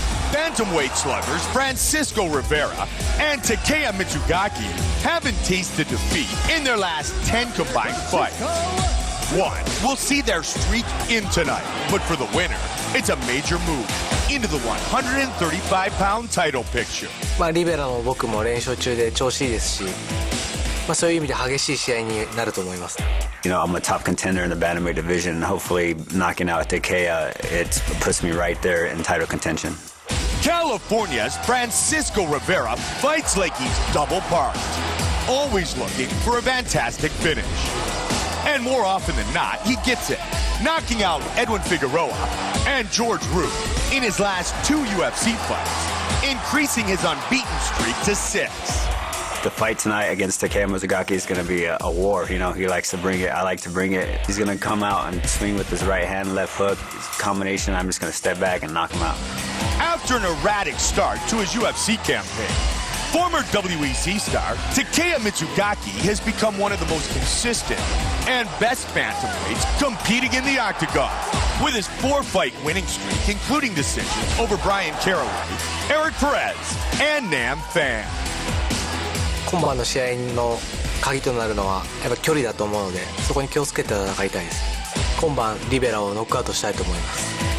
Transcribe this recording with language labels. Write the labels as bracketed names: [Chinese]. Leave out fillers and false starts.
[English] Bantamweight lovers Francisco Rivera and Takeya Mitsugaki haven't tasted defeat in their last 10 combined fights. One will see their streak in tonight, but for the winner, it's a major move into the 135-pound title picture. [Japanese] リベラも僕も連勝中で調子いいですし、そういう意味で激しい試合になると思います。 [English] You know, I'm a top contender in the bantamweight division, and hopefully knocking out Takeya, it puts me right there in title contention. California's Francisco Rivera fights like he's double parked, always looking for a fantastic finish. And more often than not, he gets it, knocking out Edwin Figueroa and George Roop in his last 2 UFC fights, increasing his unbeaten streak to 6. The fight tonight against Takeya Mitsugaki is going to be a war. You know, he likes to bring it. I like to bring it. He's going to come out and swing with his right hand, left hook. Combination, I'm just going to step back and knock him out. After an erratic start to his UFC campaign, former WEC star Takeya Mitsugaki has become one of the most consistent and best bantamweights competing in the Octagon, with his 4-fight winning streak, including decisions over Brian Caraway, Eric Perez, and Nam Phan. [Japanese] 今晩の試合の鍵となるのはやっぱ距離だと思うので、そこに気をつけて戦いたいです。今晩リベラをノックアウトしたいと思います。